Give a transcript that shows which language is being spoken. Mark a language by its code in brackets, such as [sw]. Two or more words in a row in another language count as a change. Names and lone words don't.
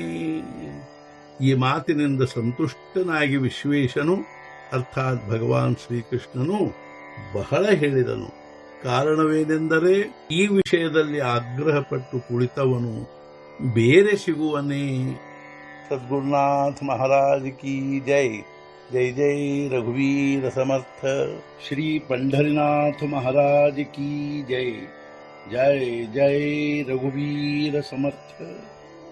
[kn] ಈ ಮಾತಿನಿಂದ ಸಂತುಷ್ಟನಾಗಿ ವಿಶ್ವೇಶನು ಅರ್ಥಾತ್ ಭಗವಾನ್ ಶ್ರೀಕೃಷ್ಣನು ಬಹಳ ಹೇಳಿದನು. ಕಾರಣವೇನೆಂದರೆ ಈ ವಿಷಯದಲ್ಲಿ ಆಗ್ರಹಪಟ್ಟು ಕುಳಿತವನು ಬೇರೆ ಸಿಗುವನೇ. [mr] सद्गुरुनाथ महाराज की जय. जय जय रघुवीर समर्थ. ಶ್ರೀ पंढरीनाथ महाराज की जय. जय जय रघुवीर समर्थ.